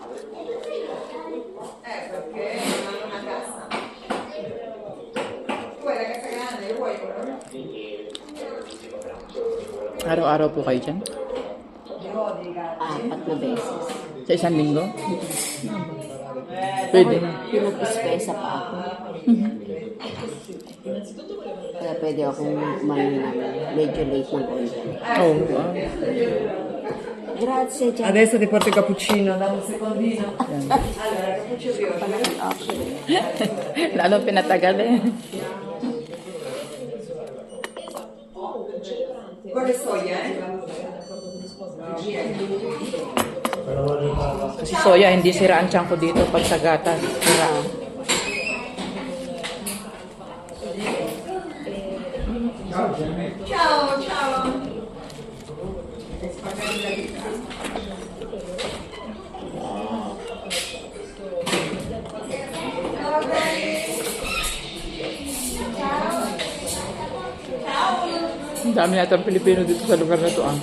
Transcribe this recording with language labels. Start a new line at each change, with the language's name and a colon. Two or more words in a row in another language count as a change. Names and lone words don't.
Italian: Perché non hanno una cassa. Tu hai la cassa grande, vuoi quello?
Filipino: Araw-araw po kayo dyan? Apat na beses. Sa isang linggo? Pwede. Pinag-ispesa pa ako. Kaya pwede akong medyo late ng konti.
English: Oh, wow.
Italian: Grazie, Jack. Adesso ti porto il cappuccino, da un secondino. Allora, cappuccino
Filipino: Lalo pinatagal eh.
Italian: con le soia,
Filipino: Kasi soya, hindi sira ang tiyan ko dito pag sa gatas. Sira.
Italian: Ciao, ciao.
Filipino: Ang dami natin Pilipino dito sa lugar na to ah.